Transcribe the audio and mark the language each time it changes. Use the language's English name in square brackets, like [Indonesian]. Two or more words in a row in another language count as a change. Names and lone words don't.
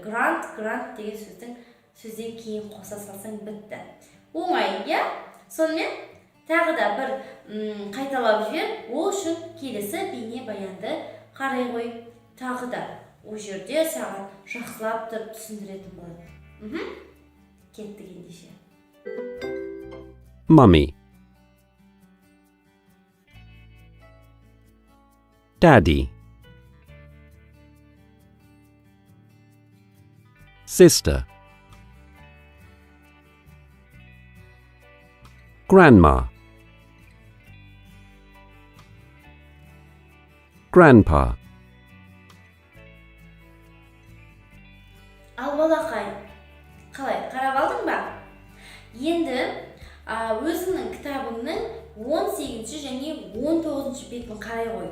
[Kazakh] Grand деген сөзден кейін қоса салсаң бітті. Оңай, Сонымен тағы да бір қайталап жібер. Ол үшін келесі бейне баянды қарай қой. Тағы да ол жерде саған жақсылап тұрып түсіндіретін болады. Кеттік ендеше. [English] Mummy. Daddy. Sister. Grandma. Grandpa. [Kazakh] Ал балақай, қалай, қарап алдың ба? Енді өзіңнің кітабыңның 18 және 19 бетін қарай қой.